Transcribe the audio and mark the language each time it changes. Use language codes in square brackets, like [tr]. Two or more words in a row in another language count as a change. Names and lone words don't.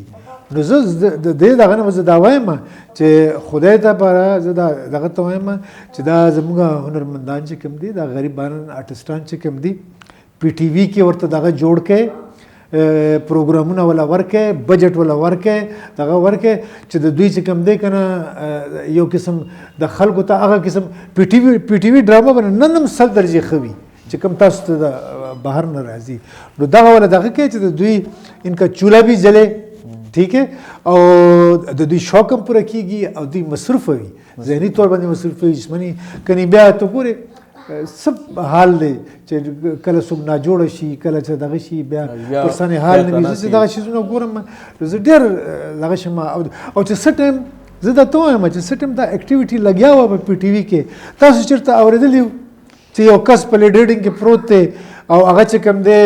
[ps] نو زه د دې دغه نه زه دا وایم چې خدای ته به زه دغه ته وایم چې دا زموږ هنرمندان چې کوم دي دا غریبان آرټسټان چې کوم دي پی ټي وي کې ورته دغه جوړ کړئ، پروګرامونه ولا ورکړئ، بجټ ولا ورکړئ، دغه ورکړئ چې د دوی چې کوم دی که نه یو قسم د خلکو ته هغه قسم پی ټي وي ډرامه به نن هم 100 درجې ښه وي چې کوم تاسو ته د بهر نه راځي. نو دغه ولا دغه کې چې د دوی [ur] انکا چوله بھی جلے، ٹھیک ہے، [ps] او د دوی شوق هم پوره کېږي او دوی مصروفه وي، ذهني طور باندې مصروفه وي، جسماني کني بیا ته ګورې سب حال دی چې کله څوک ناجوړه شي کله چې دغه شي بیا پرسانې حال نه وي زه دغه شیزونه ګورم زه ډېر دغه شم او چې څه ټایم زه درته وایم چې څه ټایم دا اکټیویټي لګیا وه په پی ټي وي کې تاسو چېرته اورېدلي چې یو کس په لیډریډینګ کې پروت دی او هغه چې کوم